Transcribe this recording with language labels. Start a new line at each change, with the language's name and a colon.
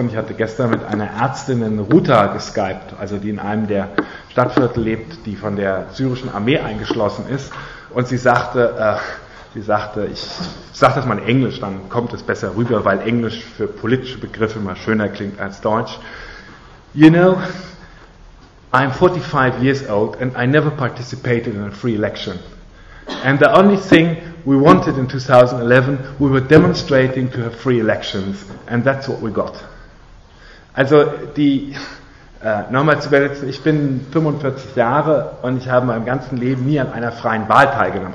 German: Und ich hatte gestern mit einer Ärztin in Ruta geskypt, also die in einem der Stadtviertel lebt, die von der syrischen Armee eingeschlossen ist. Und sie sagte, Sie sagte, ich sage das mal in Englisch, dann kommt es besser rüber, weil Englisch für politische Begriffe mal schöner klingt als Deutsch.
English: You know, I'm 45 years old and I never participated in a free election. And the only thing we wanted in 2011, we were demonstrating to have free elections. And that's what we got.
German: Also die, nochmal zu verletzen, ich bin 45 Jahre und ich habe in meinem ganzen Leben nie an einer freien Wahl teilgenommen.